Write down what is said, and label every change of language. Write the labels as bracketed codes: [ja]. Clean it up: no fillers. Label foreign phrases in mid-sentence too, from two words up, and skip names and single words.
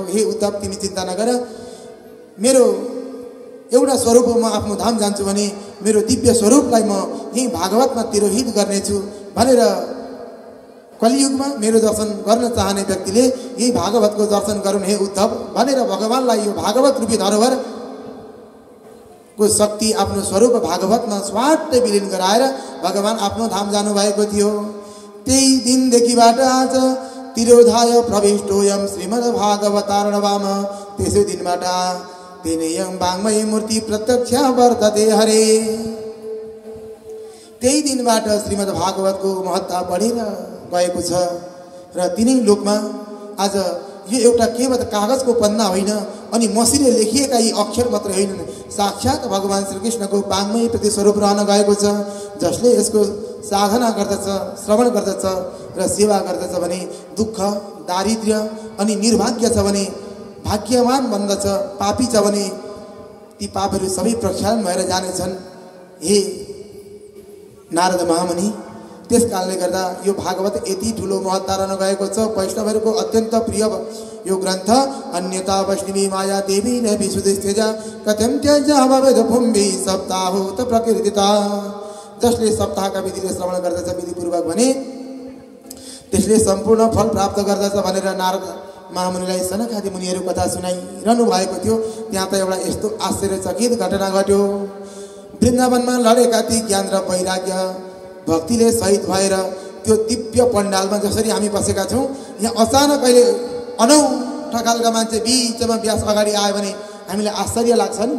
[ne] हे उद्धव, तिमी चिन्ता नगर, मेरो एउटा स्वरूप म आफ्नो धाम जान्छु भने मेरो दिव्य स्वरूपलाई म यही भागवतमा तिरोहित गर्नेछु भनेर कलियुगमा मेरो दर्शन गर्न चाहने व्यक्तिले यही भागवतको दर्शन गरून् हे उद्धव भनेर भगवानलाई यो भागवत रूपी धरोहर को शक्ति आफ्नो स्वरूप भागवतमा स्वाट्टै विलीन गराएर भगवान् आफ्नो धाम जानुभएको थियो। त्यही दिनदेखिबाट आज [sa] तिरोधाय प्रविष्टोयम श्रीमद् भागवतार्णवम। [ne] त्यसै दिनबाट [sa] तेनेयं वाङ्मयी मूर्ति प्रत्यक्ष वर्तते हरे। [ne] त्यही दिनबाट श्रीमद् भागवतको महत्ता बढेर गएको छ र तिनै लोकमा आज यो एउटा केवल कागजको पन्ना होइन अनि मसिले लेखिएका यी अक्षर मात्र होइनन्, साक्षात भगवान् श्रीकृष्णको वाङ्मय प्रति स्वरूप रहन गएको छ। जसले यसको साधना गर्दछ, श्रवण गर्दछ र सेवा गर्दछ भने दुःख दारिद्र्य अनि निर्भाग्य छ भने भाग्यवान बन्दछ, पापी छ भने ती पापहरू सबै प्रक्षालन भएर जानेछन्। हे नारद महामुनि, त्यस कारणले गर्दा यो भागवत यति ठुलो महत्ता रहन गएको छ। वैष्णवहरूको अत्यन्त प्रिय यो ग्रन्थ। [sa] अन्यता वैष्णवी माया देवी न विशुद्धिस्तेज कथं त्यज भवेद भूमि सप्ताहोत प्रकृतिता। [ne] जसले सप्ताहका विधिले श्रवण गर्दछ विधिपूर्वक भने त्यसले सम्पूर्ण फल प्राप्त गर्दछ भनेर नारद महामुनिलाई सनकादि मुनिहरू कथा सुनाइरहनु भएको थियो। त्यहाँ त एउटा यस्तो आश्चर्यचकित घटना घट्यो। वृन्दावनमा लडेका ती ज्ञान र वैराग्य भक्तिले सहित भएर त्यो दिव्य पण्डालमा जसरी हामी बसेका छौँ, यहाँ अचानक अहिले अनौठा खालका मान्छे बिचमा व्यास अगाडि आयो भने हामीलाई आश्चर्य लाग्छ नि।